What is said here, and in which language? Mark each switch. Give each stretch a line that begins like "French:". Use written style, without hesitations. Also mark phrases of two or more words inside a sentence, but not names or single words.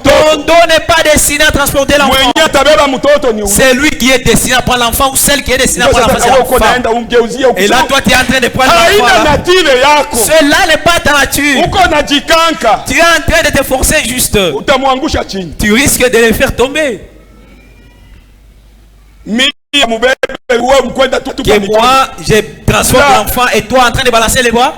Swahili: mtoto.
French: dos n'est pas destiné à transporter l'enfant.
Swahili: Mwenye atabeba mtoto ni
French: C'est lui qui est destiné à prendre l'enfant ou celle qui est destinée à prendre l'enfant. Et là, toi, tu es en train de prendre l'enfant. Cela n'est pas ta nature. Tu es en train de te forcer juste. Tu risques de le faire tomber. Que moi, je transforme l'enfant et toi en train de balancer les bras.